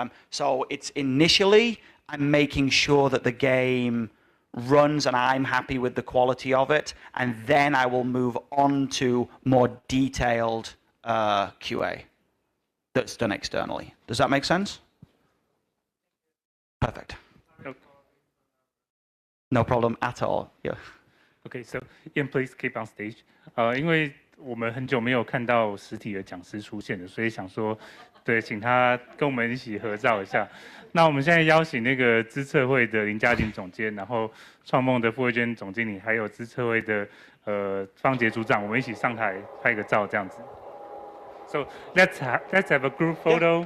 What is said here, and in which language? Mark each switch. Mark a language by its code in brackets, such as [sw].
[en] So it's initially, I'm making sure that the game runs and I'm happy with the quality of it, and then I will move on to more detailed QA that's done externally. Does that make sense? Perfect. Okay. No problem at all. Yeah. Okay, so Ian, please keep on stage. [zh] 因为我们很久没有看到实体的讲师出现了，所以想说，对，请他跟我们一起合照一下。那我们现在邀请那个资策会的林嘉锦总监，然后创梦的傅慧娟总经理，还有资策会的方杰组长，我们一起上台拍个照，这样子。 [en] So let's have a group photo.